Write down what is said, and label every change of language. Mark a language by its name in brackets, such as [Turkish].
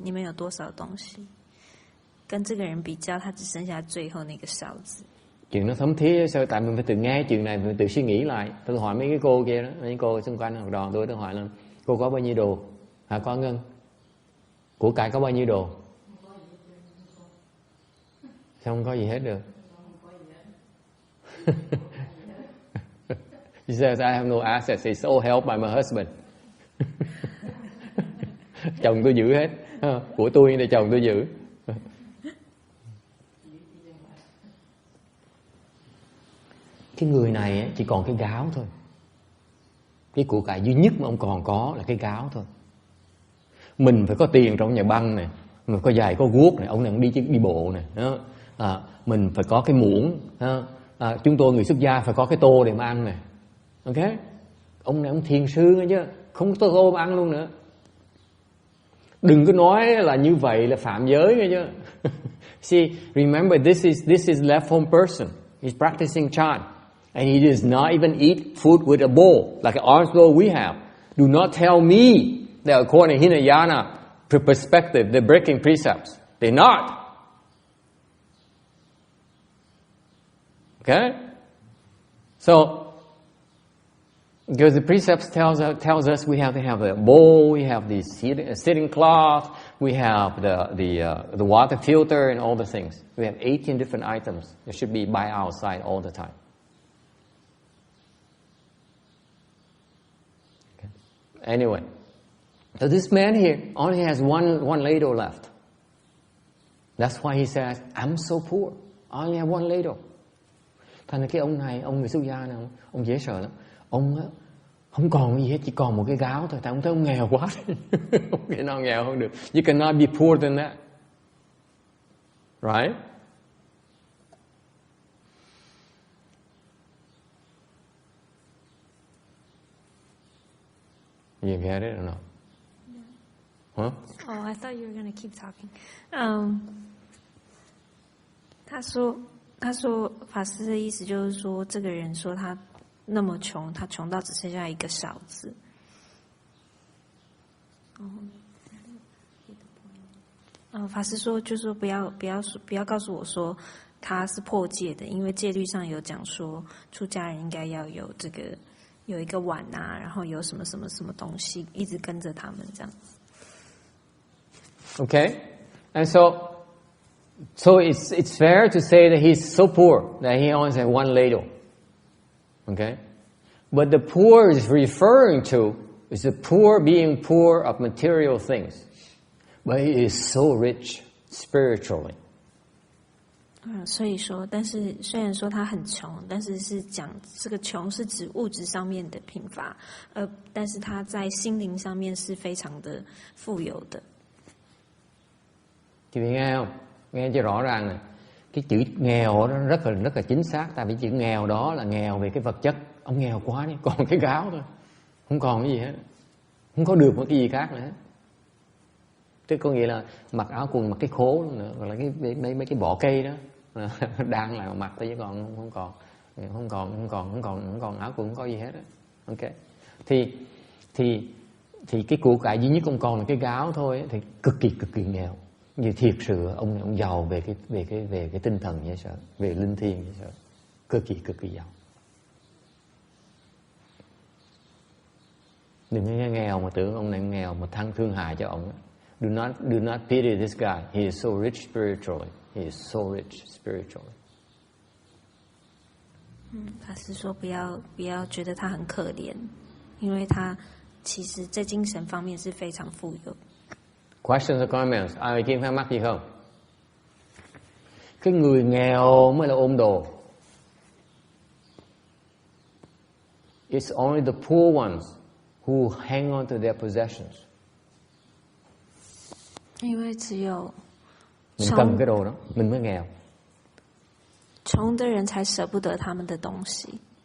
[Chinese] 你们有多少东西？跟这个人比较，他只剩下最后那个勺子。 [Vietnamese] Chuyện nó thấm thía sao? Tại mình phải tự nghe chuyện này, mình tự suy nghĩ lại. Tôi hỏi mấy cái cô kia đó, mấy cô xung quanh học trò tôi hỏi là cô có bao nhiêu đồ? Hả con Ngân? Của cải có bao nhiêu đồ? Sao không có gì hết được? [English] He says, I have no assets. It's all held by my husband. [Vietnamese] Chồng tôi giữ hết. Của tôi thì chồng tôi giữ. Cái người này chỉ còn cái gáo thôi. Cái của cải duy nhất mà ông còn có là cái gáo thôi. Mình phải có tiền trong nhà băng này, mình có giày có guốc này, ông này ông đi bộ này. Mình phải có cái muỗng. Chúng tôi người xuất gia phải có cái tô để mà ăn này. Ok? Ông này ông thiền sư nghe chứ, không có tô mà ăn luôn nữa. Đừng có nói là như vậy là phạm giới nghe chứ. [English] See, remember this is left home person. He's practicing chant. And he does not even eat food with a bowl, like an orange bowl we have. Do not tell me that according to Hinayana perspective, they're breaking precepts. They're not. Okay? So, because the precepts tells us we have to have a bowl, we have the sitting cloth, we have the water filter and all the things. We have 18 different items that should be by our side all the time. Okay. Anyway, so this man here only has one ladle left. That's why he says, I'm so poor. I only have one ladle. [Vietnamese] Thành ra cái ông này, ông người xuất gia này, ông dễ sợ lắm. Ông không còn cái gì hết, chỉ còn một cái gáo thôi. Tại ông thấy ông nghèo quá. Không thể nào nghèo hơn được. [English] You cannot be poor than that. Right? You get it or not? Huh? Oh, I thought you were going to keep talking. [Chinese] 他说法师的意思就是说，这个人说他那么穷，他穷到只剩下一个勺子。法师说，就是说不要告诉我说他是破戒的，因为戒律上有讲说，出家人应该要有有一个碗啊，然后有什么什么什么东西一直跟着他们这样。 [English] Okay, and so it's fair to say that he's so poor that he only has one ladle. Okay, but the poor is referring to is the poor being poor of material things, but he is so rich spiritually. [Chinese] 所以说，但是虽然说他很穷，但是是讲这个穷是指物质上面的贫乏，但是他在心灵上面是非常的富有的。 [Vietnamese] Chị nghe không? Nghe cho rõ ràng này. Cái chữ nghèo đó rất là chính xác. Tại vì chữ nghèo đó là nghèo về cái vật chất. Ông nghèo quá đi, còn cái gáo thôi. Không còn cái gì hết, không có được một cái gì khác nữa hết. Tức có nghĩa là mặc áo quần, mặc cái khố nữa, hoặc là mấy cái vỏ cây đó đang lại mặc thôi, chứ còn không còn áo quần, không có gì hết đó. Ok, thì cái của cải duy nhất ông còn là cái gáo thôi, thì cực kỳ nghèo. Như thiệt sự ông giàu về cái tinh thần vậy sợ, về linh thiêng vậy sợ, cực kỳ giàu. Đừng nghe nghèo mà tưởng ông này nghèo mà thương hại cho ông. [English] Do not pity this guy. He is so rich spiritually. He is so rich spiritually. [Chinese] 法师说不要觉得他很可怜，因为他其实在精神方面是非常富有。 [English] Questions or comments? [Vietnamese] Ai kia thắc mắc gì không? Cái người nghèo mới là ôm đồ. [English] It's only the poor ones who hang on to their possessions. [Chinese] 因为只有 [Vietnamese] mình cầm cái đồ đó, mình mới nghèo. [Chinese] 穷的人才舍不得他们的东西。